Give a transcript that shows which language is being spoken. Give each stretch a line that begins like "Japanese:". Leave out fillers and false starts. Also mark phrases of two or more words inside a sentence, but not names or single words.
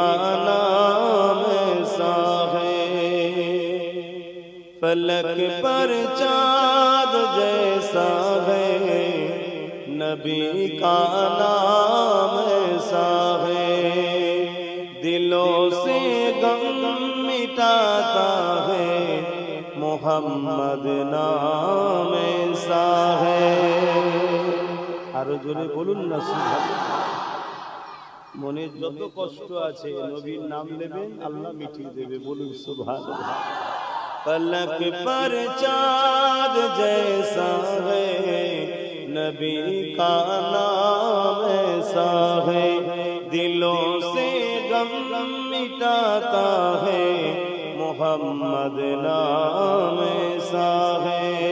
Urdu: نام ایسا ہے، فلک پر چاند جیسا ہے، نبی کا نام ایسا ہے، دلوں سے غم مٹاتا ہے، محمد نام ایسا ہے۔
Bangla: আরো জোরে বলুন না সুবহানাল্লাহ। মনে যত কষ্ট আছে নবীর নাম নেবেন, আল্লাহ মিটিয়ে দেবে, বলুন সুবহানাল্লাহ।
Urdu: فلک پر چاند جیسا ہے، نبی کا نام ایسا ہے، دلوں سے غم مٹاتا ہے، محمد نام ایسا ہے۔